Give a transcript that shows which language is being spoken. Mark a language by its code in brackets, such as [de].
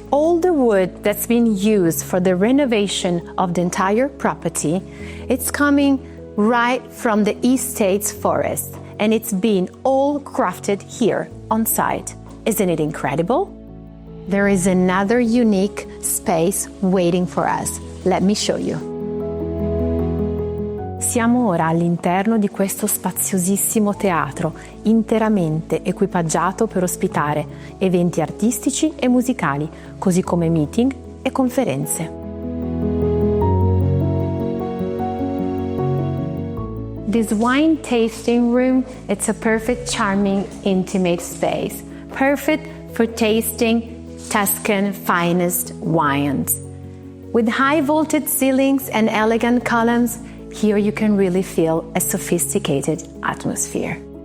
[en] All the wood that's been used for the renovation of the entire property, it's coming right from the estate's forest, and it's been all crafted here on site. Isn't it incredible? There is another unique space waiting for us. Let me show you. [it] Siamo ora all'interno di questo spaziosissimo teatro, interamente equipaggiato per ospitare eventi artistici e musicali, così come meeting e conferenze. [en] This wine tasting room, it's a perfect, charming, intimate space, perfect for tasting Tuscan finest wines. With high vaulted ceilings and elegant columns, here you can really feel a sophisticated atmosphere.